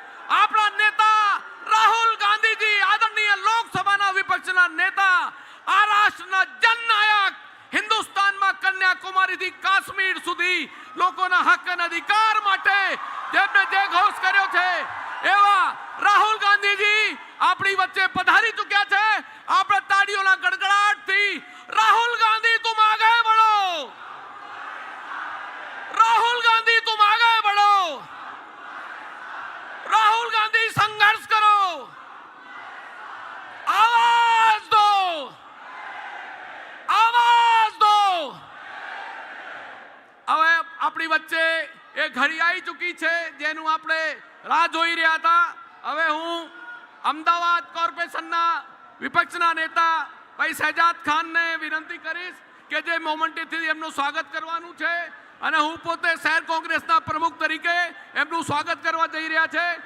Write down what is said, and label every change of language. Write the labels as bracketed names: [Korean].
[Gujarati] આપણા નેતા રાહુલ ગાંધીજી, આદરણીય લોકસભાના વિપક્ષના નેતા, આ રાષ્ટ્રના જનનાયક, હિન્દુસ્તાનમાં કન્યાકુમારીથી કાશ્મીર સુધી લોકોના હક અને અધિકાર માટે જેમને જે ઘોષ કર્યો છે એવા રાહુલ ગાંધીજી આપણી વચ્ચે પધારી ચૂક્યા છે. આપણે તાળીઓના ગડગડાટથી [Hindi] રાહુલ ગાંધી તુમ આગે बढ़ो, राहुल गांधी तुम आगे बढ़ो, राहुल गांधी संघर्ष करो, आवाज दो, आवाज दो. [Gujarati] હવે આપણી વચ્ચે એ ઘડી આવી ચૂકી છે જેનું આપણે રાહ જોઈ રહ્યા હતા. હવે હું અમદાવાદ કોર્પોરેશનના વિપક્ષના નેતા ભાઈ શહેજાદ ખાનને વિનંતી કરીશ કે જે મોમેન્ટથી એમનું સ્વાગત કરવાનું છે અને હું પોતે શહેર કોંગ્રેસના પ્રમુખ તરીકે એમનું સ્વાગત કરવા જઈ રહ્યા છે.